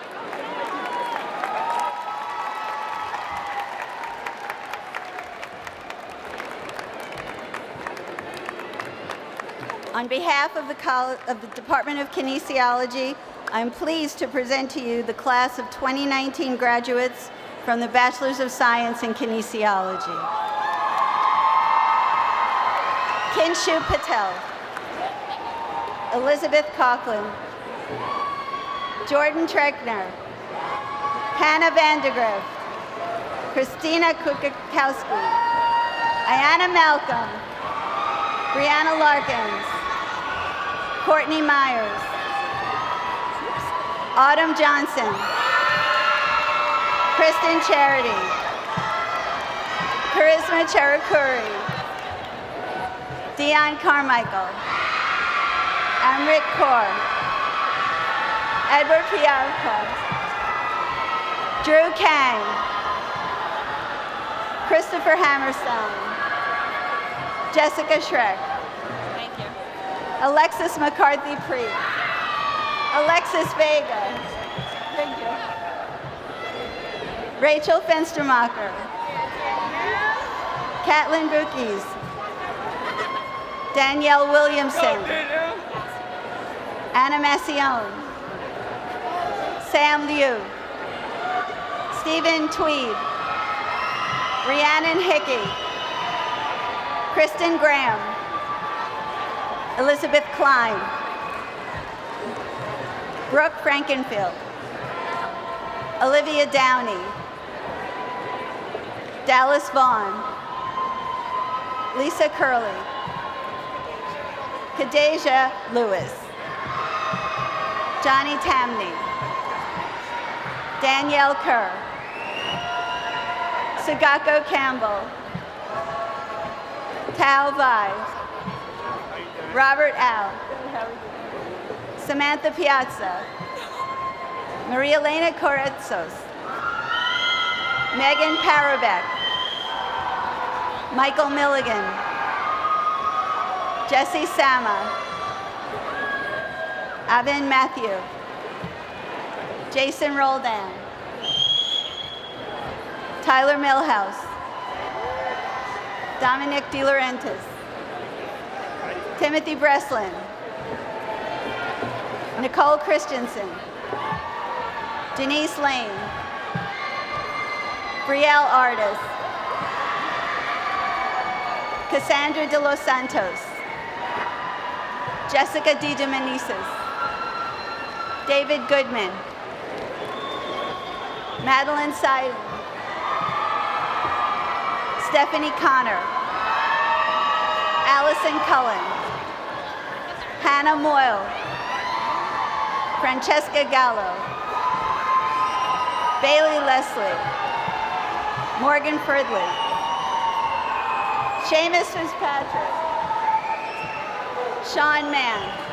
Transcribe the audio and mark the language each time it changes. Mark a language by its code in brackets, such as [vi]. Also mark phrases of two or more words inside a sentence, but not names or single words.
[en] On behalf of the Department of Kinesiology, I'm pleased to present to you the class of 2019 graduates from the Bachelors of Science in Kinesiology. Kinshu Patel, Elizabeth Coughlin, Jordan Trekner, Hannah Vandergrift, Christina Kukakowski, Ayanna Malcolm, Brianna Larkins, Courtney Myers, Autumn Johnson, Kristen Charity, Charisma Cherukuri, Dion Carmichael, Amrit Kaur, Edward Piarco, Drew Kang, Christopher Hammerstone, Jessica Schreck, Thank you. Alexis McCarthy-Preet, Alexis Vega, thank you. Rachel Fenstermacher, Catlin Bookies, Danielle Williamson, Anna Massione, Sam Liu, Stephen Tweed, Rhiannon Hickey, Kristen Graham, Elizabeth Klein, Brooke Frankenfield, Olivia Downey, Dallas Vaughn, Lisa Curley, Kadeja Lewis, Johnny Tamney, Danielle Kerr, Sugako Campbell, Tao Vai, Robert Al, Samantha Piazza, Maria Elena Corretzos, Megan Parabek, Michael Milligan, Jesse Sama, Avin Matthew, Jason Roldan, Tyler Millhouse, Dominic De Laurentiis, Timothy Breslin, Nicole Christensen, Denise Lane, Brielle Artis, Cassandra De Los Santos, Jessica De Domenicis, David Goodman, Madeline Seiden, Stephanie Connor, Allison Cullen, Hannah Moyle, Francesca Gallo, Bailey Leslie, Morgan Fridley, Seamus Fitzpatrick, Sean Mann,